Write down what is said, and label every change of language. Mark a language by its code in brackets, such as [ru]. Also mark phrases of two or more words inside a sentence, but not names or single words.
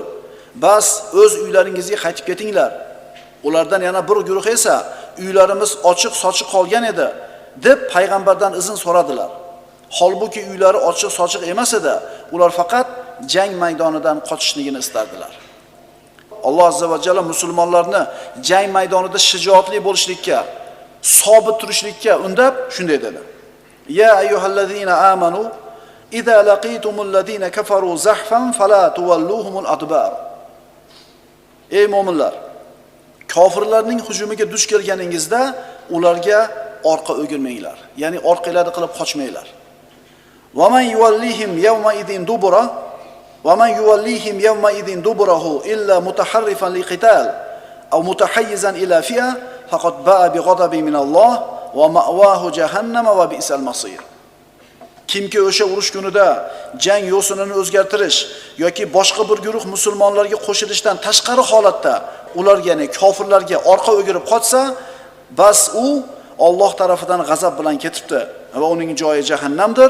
[uz] Bas o'z uylaringizga qaytib ketinglar. Ulardan yana bir guruh esa uylarimiz ochiq-sochiq qolgan edi" deb payg'ambardan izn so'radilar. Holbuki uylari ochiq-sochiq emas edi, ular faqat jang maydonidan qochishligini istardilar. Alloh [ar] عز وجل [uz] musulmonlarni jang maydonida shijoatli bo'lishlikka, sobit turishlikka undab shunday dedi: [ar] "يا أيها الذين آمنوا إذا لقيتم الذين كفروا زحفا فلا تولوهم الأدبار." [uz] Ey mu'minlar, kofirlarning hujumiga duch kelganingizda ularga orqa o'girmanglar, ya'ni orqalarni qilib qochmanglar. [ar] "ومن يولهم يومئذ دبره ومن يوليهم يومئذ دبره إلا متحرفا لقتال أو متحيزا إلى فئة فقد باء بغضب من الله ومأواه جهنم وبئس المصير." [uz] Kimki o'sha urush kunida jang yo'sinini o'zgartirish yoki boshqa bir guruh musulmonlarga qo'shilishdan tashqari holatda ularga, ya'ni kofirlarga orqa o'girib qochsa, bas u Alloh tarafidan g'azab bilan ketibdi va uning joyi jahannamdir.